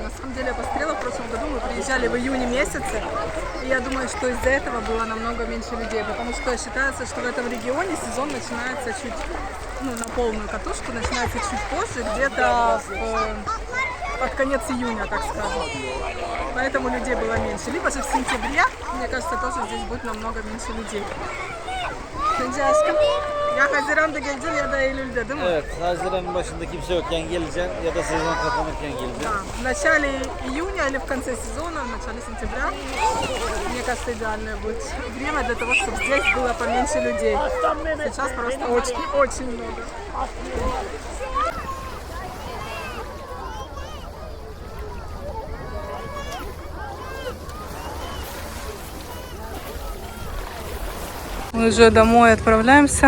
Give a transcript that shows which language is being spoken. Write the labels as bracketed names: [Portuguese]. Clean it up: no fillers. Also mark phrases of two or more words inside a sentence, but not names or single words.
[Russian] На самом деле, я посмотрела, в прошлом году мы приезжали в июне месяце, и я думаю, что из-за этого было намного меньше людей, потому что считается, что в этом регионе сезон начинается чуть, на полную катушку, начинается чуть позже, где-то под конец июня, так скажем. Поэтому людей было меньше. Либо же в сентябре, мне кажется, тоже здесь будет намного меньше людей. [Turkish] Ya Haziran'da geleceksin ya da Eylül'de değil mi? Evet, Haziran'ın başında kimse yokken geleceksin ya da sezon kapanırken geleceksin. [Russian] Да. В начале июня или в конце сезона, в начале сентября, мне кажется, идеальное будет время для того, чтобы здесь было поменьше людей. Сейчас просто очень много. Мы уже домой отправляемся.